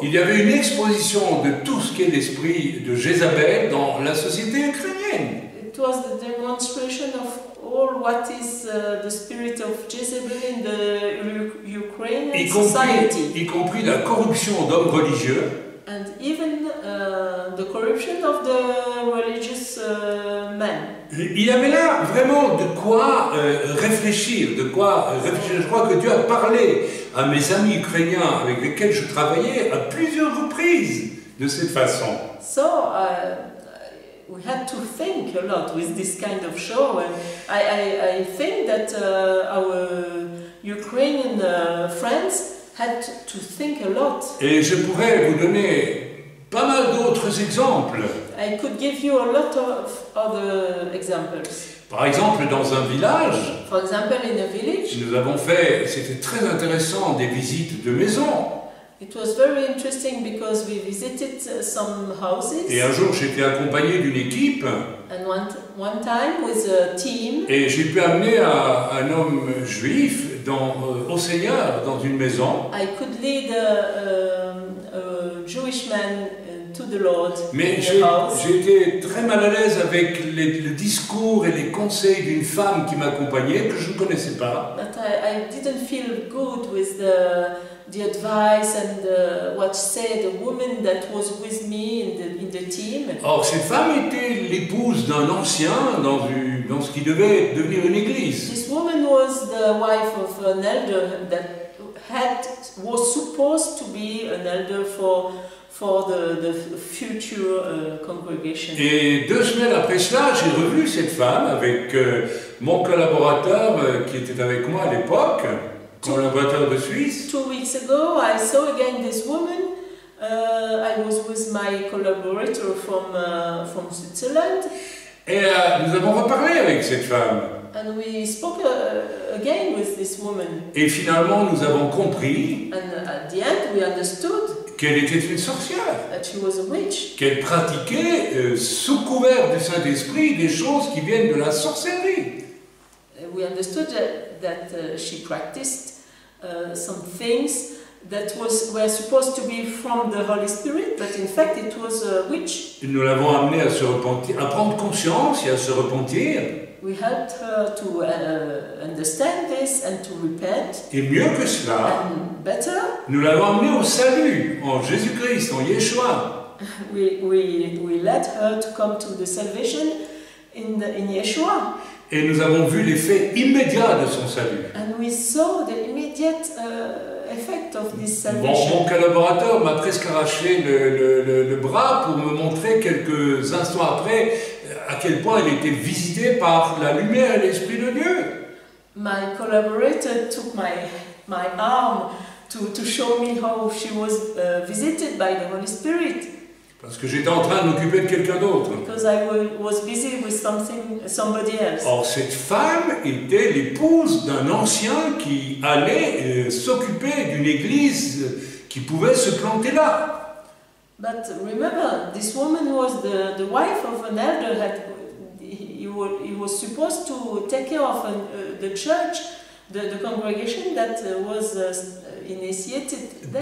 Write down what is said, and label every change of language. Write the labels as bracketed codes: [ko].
[fr] il y avait une exposition de tout ce qu'est l'esprit de Jézabel dans la société ukrainienne. [en] It was the demonstration of all what is the spirit of Jezebel in the Ukrainian society. [fr] Y compris la corruption d'hommes religieux. [en] And even the corruption of the religious men. [fr] Il y avait là vraiment de quoi réfléchir, Je crois que Dieu a parlé à mes amis ukrainiens avec lesquels je travaillais à plusieurs reprises de cette façon. [en] So we had to think a lot with this kind of show, and I think that our Ukrainian friends had to think a lot. [fr] Et je pourrais vous donner pas mal d'autres exemples. [en] I could give you a lot of other examples. [fr] Par exemple, dans un village, [en] For example, in a village, [fr] nous avons fait, c'était très intéressant, des visites de maisons. [en] it was very interesting because we visited some houses, [fr] Et un jour, j'étais accompagné d'une équipe [en] and one time with a team, [fr] et j'ai pu amener un homme juif au Seigneur dans une maison. [en] I could lead a Jewish man to the Lord [fr] Mais [en] in the house. [fr] j'ai été très mal à l'aise avec le discours et les conseils d'une femme qui m'accompagnait, que je ne connaissais pas. [en] But I didn't feel good with the advice and what said a woman that was with me in the team. [fr] Or, cette femme était l'épouse d'un ancien dans ce qui devait devenir une église. [en] This woman was the wife of an elder that was supposed to be an elder for the future congregation. [fr] Et 2 semaines après cela, j'ai revu cette femme avec mon collaborateur qui était avec moi à l'époque, collaborateur de Suisse. [en] 2 weeks ago, I saw again this woman. I was with my collaborator from Switzerland. [fr] Et nous avons reparlé avec cette femme. [en] And we spoke again with this woman. [fr] Et finalement, nous avons compris [en] And at the end, we understood [fr] qu'elle était une sorcière, [en] that she was a witch. [fr] qu'elle pratiquait sous couvert du Saint-Esprit des choses qui viennent de la sorcellerie. [en] We understood that she practiced some things that were supposed to be from the Holy Spirit, but in fact it was a witch. [fr] Nous l'avons amenée à se repentir, à prendre conscience et à se repentir. [en] We helped her to understand this and to repent. [fr] Et mieux que cela, [en] And better, [fr] nous l'avons amenée au salut, en Jésus-Christ, en Yeshua. [en] we led her to come to the salvation in Yeshua. [fr] Et nous avons vu l'effet immédiat de son salut. [en] And we saw the immediate effect of this salvation. [fr] Mon collaborateur m'a presque arraché le bras pour me montrer quelques instants après à quel point elle était visitée par la lumière et l'Esprit de Dieu. [en] My collaborator took my arm to show me how she was visited by the Holy Spirit. [fr] Parce que j'étais en train de m'occuper de quelqu'un d'autre. [en] Because I was busy with somebody else. [fr] Or, cette femme était l'épouse d'un ancien qui allait s'occuper d'une église qui pouvait se planter là. [en] But remember, this woman was the wife of an elder. He was supposed to take care of the church, the congregation that was initiated there.